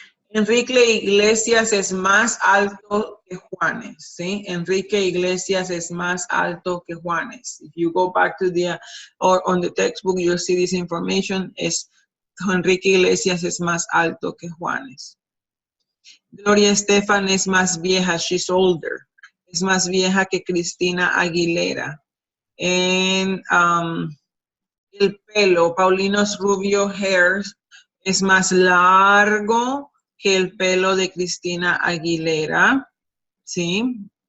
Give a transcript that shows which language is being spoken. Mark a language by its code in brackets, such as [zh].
[es] Enrique Iglesias es más alto que Juanes. [en] See? [es] Enrique Iglesias es más alto que Juanes. [en] If you go back to or on the textbook, you'll see this information. [es] Enrique Iglesias es más alto que Juanes. Gloria Estefan es más vieja, [en] she's older. [es] Es más vieja que Cristina Aguilera. And el pelo, [en] Paulino's Rubio hair [es] es más largo que el pelo de Cristina Aguilera. ¿Sí?